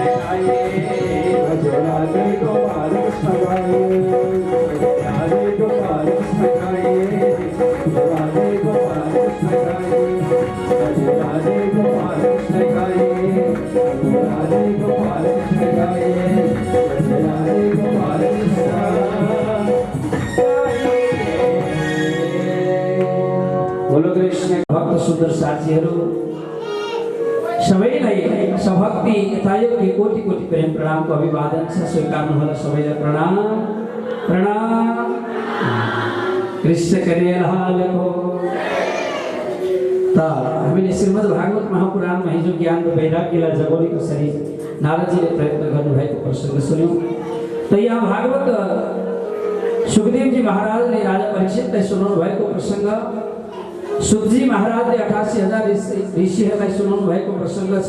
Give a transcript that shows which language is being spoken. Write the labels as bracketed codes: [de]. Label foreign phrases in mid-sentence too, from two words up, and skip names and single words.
[hi] गाइए, राधे गोपाल कृष्ण गाइए, राधे गोपाल कृष्ण गाइए, राधे गोपाल कृष्ण गाइए, राधे गोपाल कृष्ण गाइए, राधे गोपाल कृष्ण गाइए, राधे गोपाल कृष्ण गाइए। बोलो कृष्ण। [ne] भक्त सुन्दर साथीहरू सबैलाई सभक्ति यथायोग्य कोटि कोटि प्रेम प्रणामको अभिवादन छ। स्वीकार्नु होला सबैलाई प्रणाम प्रणाम। कृष्ण कन्हैयालालको। त हामीले श्रीमद् भागवत महापुराणमा हिजो ज्ञान र वैराग्यलाई जगाउने कसरी नारदजीले प्रयत्न गर्नुभएको प्रसङ्ग सुन्यौँ। त यहाँ भागवत सुखदेवजी महाराजले राजा परीक्षितलाई सुनाउनु भएको प्रसङ्ग, सुखजी महाराजले 88,000 ऋषिहरूलाई सुनाउनु भएको प्रसङ्ग छ।